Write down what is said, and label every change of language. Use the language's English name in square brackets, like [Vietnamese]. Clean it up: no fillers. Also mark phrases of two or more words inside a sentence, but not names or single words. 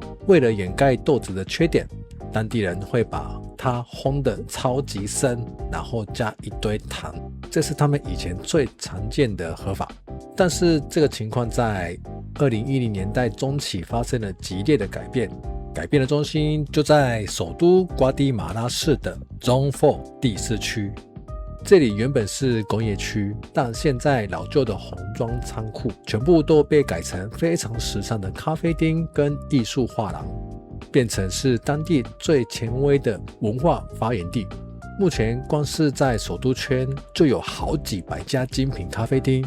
[Chinese] 為了掩蓋豆子的缺點，當地人會把它烘得超級深，然後加一堆糖，這是他們以前最常見的喝法。但是這個情況在2010年代中期發生了激烈的改變，改變的中心就在首都瓜地馬拉市的 Zone 4 第4區。這裡原本是工業區，但現在老舊的紅磚倉庫全部都被改成非常時尚的咖啡廳跟藝術畫廊，變成是當地最前衛的文化發源地。目前光是在首都圈就有好幾百家精品咖啡廳。